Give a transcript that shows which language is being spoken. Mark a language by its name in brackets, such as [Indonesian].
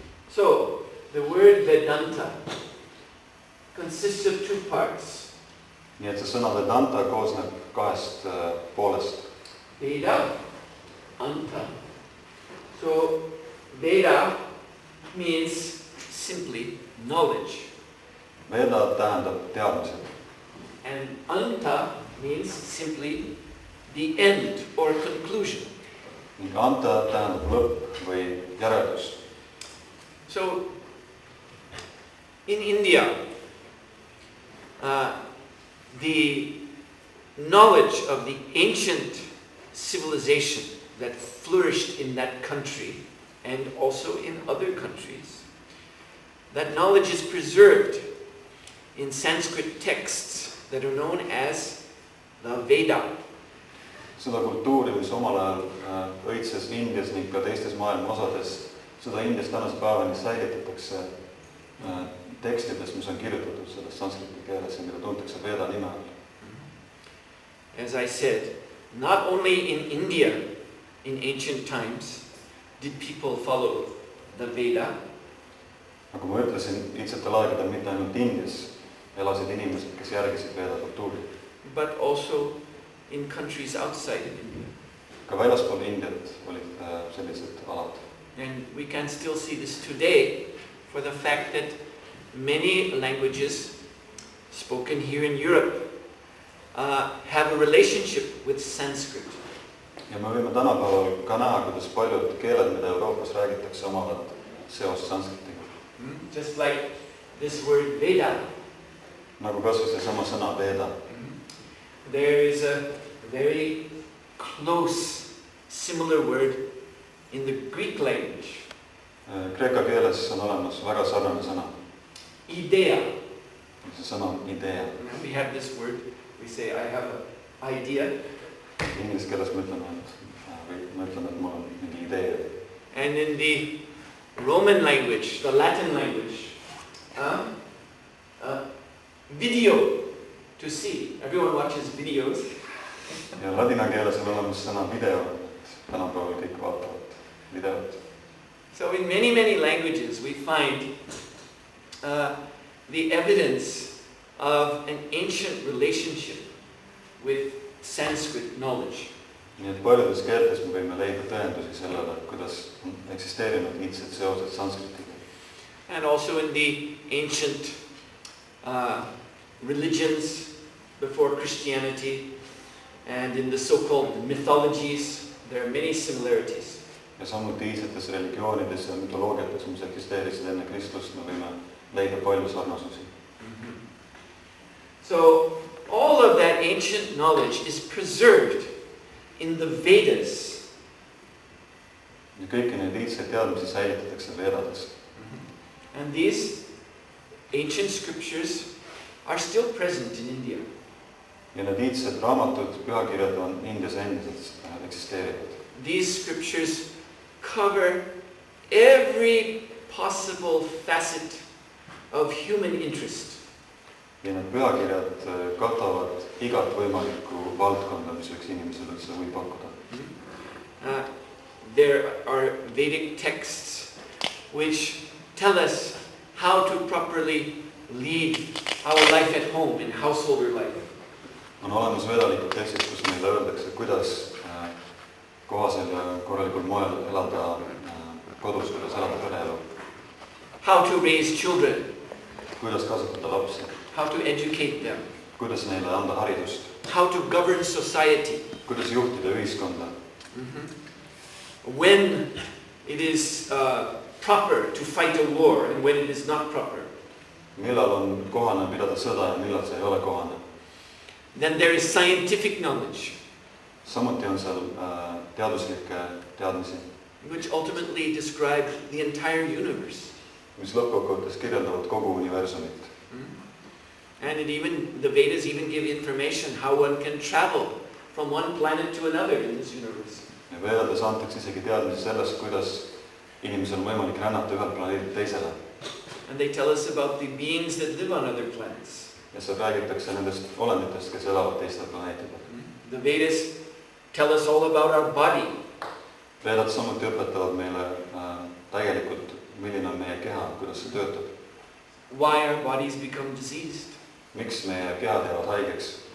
[English] So, the word Vedanta consists of two parts. [Estonian] Nii et see sõna Vedanta koosneb kahest poolest. Veda, Anta. [English] So, Veda means simply knowledge. [Estonian] Veda tähendab teadmised. [English] And Anta means simply the end or conclusion. [Estonian] Ning Anta tähendab lõpp või järeldus. [English] So, in India, the knowledge of the ancient civilization that flourished in that country and also in other countries, that knowledge is preserved in Sanskrit texts that are known as the Veda. [Estonian] Seda kultuuri, mis omal ajal õitses Indias ning ka teistes maailma osades, seda Indias tänase päevani säilitatakse tekstides, mis on kirjutatud selles sanskriti keeles ja mida tuntakse Veda nime all. [English] As I said, not only in India in ancient times, did people follow the Veda, [Estonian] nagu ma ütlesin, iidsetel aegadel mitte ainult Indias elasid inimesed, kes järgisid Veda kultuuri. [English] but also in countries outside of India. [Estonian] Ka väljaspool Indiat olid sellised alad. [English] And we can still see this today for the fact that many languages spoken here in Europe have a relationship with Sanskrit. [Estonian] Ja me võime tänapäeval ka näha, kuidas paljud keeled, mida Euroopas räägitakse, omavad seos sanskritiga. [English] Just like this word Veda. [Estonian] Nagu kasvõi seesama sõna Veda. [English] There is a very close, similar word in the Greek language. [Estonian] Kreeka keeles on olemas väga sarnane sõna. [English] Idea. [Estonian] See sõna on idea. [English] We have this word. We say, I have an idea. [Estonian] Inglise keeles me ütleme, et mul on mingi idee. [English] And in the Roman language, the Latin language, video, to see. Everyone watches videos. [Estonian] Ja ladina keeles on olemas sõna video. Tänapäeval kõik vaatavad videot. [English] So in many languages we find the evidence of an ancient relationship with Sanskrit knowledge. [Estonian] Nii et paljudes keeltes me võime leida tõendusi sellele, kuidas on eksisteerinud iidsed seosed sanskritiga. [English] And also in the ancient religions before Christianity and in the so-called mythologies, there are many similarities. [Estonian] Ja samuti iidsetes religioonides ja mütoloogiates, mis eksisteerisid enne Kristlust, me võime leida palju sarnasusi. [English] So all of that ancient knowledge is preserved in the Vedas. [Estonian] Ja kõiki neid iidseid teadmisi säilitatakse Vedades. [English] And these ancient scriptures are still present in India. [Estonian] Ja need iidsed raamatud, pühakirjad on Indias endiselt eksisteerivad. [English] These scriptures cover every possible facet of human interest. [Estonian] Ja need pühakirjad katavad igat võimalikku valdkonda, mis üks inimesel üldse võib pakkuda. [English] There are Vedic texts which tell us how to properly lead our life at home in householder life. [Estonian] On olemas vedalikud tekstid, kus meile öeldakse, kuidas kohasel ja korralikul moel elada kodus, kuidas elada pereelu. [English] How to raise children. [Estonian] Kuidas kasvatada lapsi. [English] How to educate them. [Estonian] Kuidas neile anda haridust. [English] How to govern society. [Estonian] Kuidas juhtida ühiskonda. [English] When it is proper to fight a war and when it is not proper. [Estonian] Millal on kohane pidada sõda ja millal see ei ole kohane. [English] Then there is scientific knowledge. [Estonian] Samuti on seal teaduslikke teadmisi. [English] Which ultimately describe the entire universe. [Estonian] Mis lõppkokkuvõttes kirjeldavad kogu universumit. [English] And the Vedas even give information how one can travel from one planet to another in this universe. [Estonian] Ja Vedades antakse isegi teadmisi sellest, kuidas inimesel on võimalik rännata ühelt planeedilt teisele. [English] And they tell us about the beings that live on other planets. [Estonian] Ja seal räägitakse nendest olenditest, kes elavad teistel planeetidel. [English] The Vedas tell us all about our body. [Estonian] Vedad samuti õpetavad meile täielikult, milline on meie keha, kuidas see töötab. [English] Why our bodies become diseased. [Estonian] Miks meie kehad jäävad haigeks.